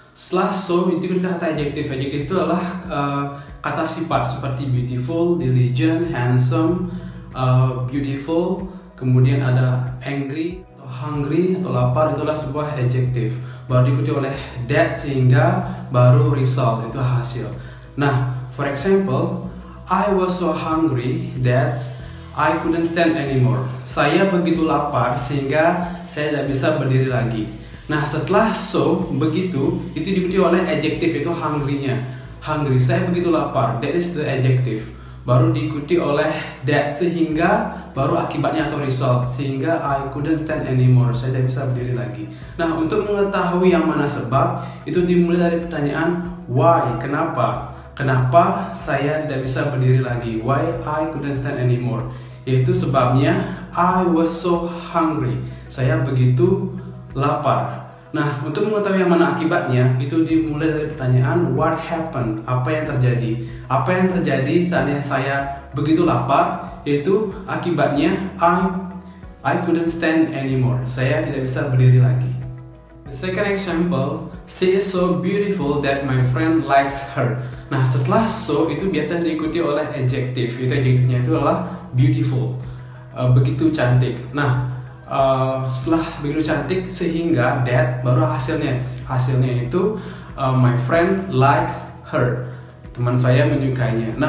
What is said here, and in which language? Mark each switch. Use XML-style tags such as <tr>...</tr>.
<id>Setelah so itu kita kata adjective. Adjective itu adalah kata sifat seperti beautiful, diligent, handsome, beautiful. Kemudian ada angry, atau hungry, atau lapar, itulah sebuah adjective. Baru diikuti oleh that sehingga baru result, itu hasil.</id> <en>Nah, for example, I was so hungry that I couldn't stand anymore.</en> <id>Saya begitu lapar sehingga saya tidak bisa berdiri lagi. Nah, setelah so, begitu, itu diikuti oleh adjective, itu hungry-nya. Hungry, saya begitu lapar,</id> <en>that is the adjective.</en> <id>Baru diikuti oleh that sehingga baru akibatnya atau result, sehingga</id> <en>I couldn't stand anymore,</en> <id>saya tidak bisa berdiri lagi. Nah, untuk mengetahui yang mana sebab itu dimulai dari pertanyaan why, kenapa? Kenapa saya tidak bisa berdiri lagi?</id> <en>Why I couldn't stand anymore?</en> <id>Yaitu sebabnya</id> <en>I was so hungry,</en> <id>saya begitu lapar. Nah, untuk mengetahui yang mana akibatnya itu dimulai dari pertanyaan</id> <en>what happened,</en> <id>apa yang terjadi? Apa yang terjadi saatnya saya begitu lapar? Yaitu akibatnya</id> <en>I couldn't stand anymore,</en> <id>saya tidak bisa berdiri lagi.</id> <en>The second example, she is so beautiful that my friend likes her.</en> <id>Nah, setelah so itu biasanya diikuti oleh adjective. Itu adjective-nya itu adalah beautiful, begitu cantik. Nah, setelah begitu cantik sehingga that, baru hasilnya itu</id> <en>my friend likes her,</en> <id>teman saya menyukainya.</id>